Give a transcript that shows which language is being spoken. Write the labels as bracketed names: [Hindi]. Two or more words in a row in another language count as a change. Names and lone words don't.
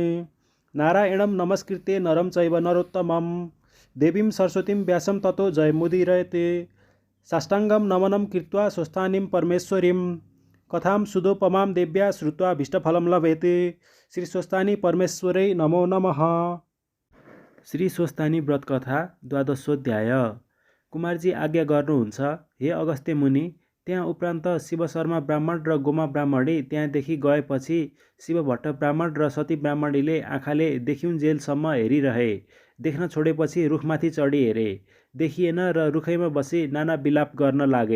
[Sanskrit] नारायणं नमस्कृत्य नरं चैव नरोत्तमं देवीं सरस्वतीं व्यासं ततो जयमुदीरयते। साष्टाङ्गं नमनं कृत्वा स्वस्थानीं परमेश्वरीं कथां सुदोपमां देव्या श्रुत्वा भीष्टफलं लभेते। श्री स्वस्थानी परमेश्वरै नमो नमः। श्री स्वस्थानी व्रत कथा द्वादशोध्याय। [Nepali] कुमारजी आज्ञा गर्नुहुन्छ, हे अगस्त्य मुनि। त्यहाँ उपरान्त शिव शर्मा ब्राह्मण र गोमा ब्राह्मणी त्यहाँदेखि गएपछि शिवभट्ट ब्राह्मण र सती ब्राह्मणीले आँखाले देखिउन्जेलसम्म हेरिरहे। देख्न छोडेपछि रुखमाथि चढी हेरे, देखिएन र रुखैमा बसी नाना विलाप गर्न लागे।